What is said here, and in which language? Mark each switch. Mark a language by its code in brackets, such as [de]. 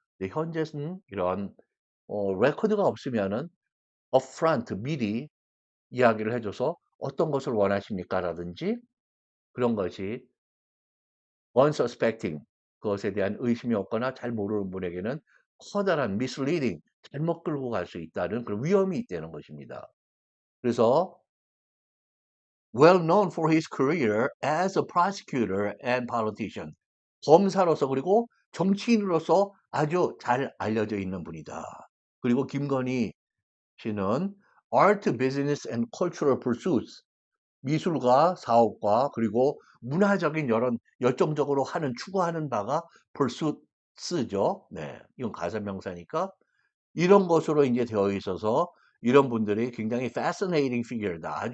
[ko] 근데 현재는 이런 레코드가 없으면은 upfront 미리 이야기를 해줘서 어떤 것을 원하십니까? 라든지 그런 것이 unsuspecting 그것에 대한 의심이 없거나 잘 모르는 분에게는 커다란 misleading 잘못 끌고 갈 수 있다는 그런 위험이 있다는 것입니다. [en] 그래서 well known for his career as a prosecutor and politician [ko] 검사로서 그리고 정치인으로서 아주 잘 알려져 있는 분이다. 그리고 김건희 씨는 [en] art, business and cultural pursuits [ko] 미술과 사업과 그리고 문화적인 여론 열정적으로 하는 추구하는 바가 pursuits죠. 네. 이건 가사명사니까 이런 것으로 이제 되어 있어서 이런 분들이 굉장히 fascinating figure다.